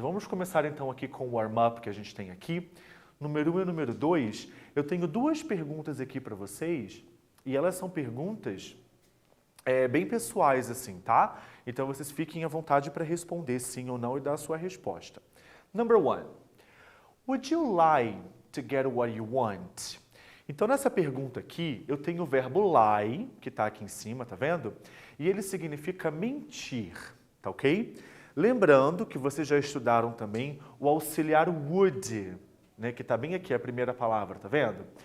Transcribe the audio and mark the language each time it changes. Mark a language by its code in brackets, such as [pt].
[pt] Vamos começar então aqui com o warm-up que a gente tem aqui. Número 1 e número 2, eu tenho duas perguntas aqui para vocês, e elas são perguntas bem pessoais assim, tá? Então vocês fiquem à vontade para responder sim ou não e dar a sua resposta. [en] Number 1, would you lie to get what you want? [pt] Então nessa pergunta aqui, eu tenho o verbo lie, que está aqui em cima, tá vendo? E ele significa mentir, tá ok? Lembrando que vocês já estudaram também o auxiliar would, né, que está bem aqui, a primeira palavra, tá vendo?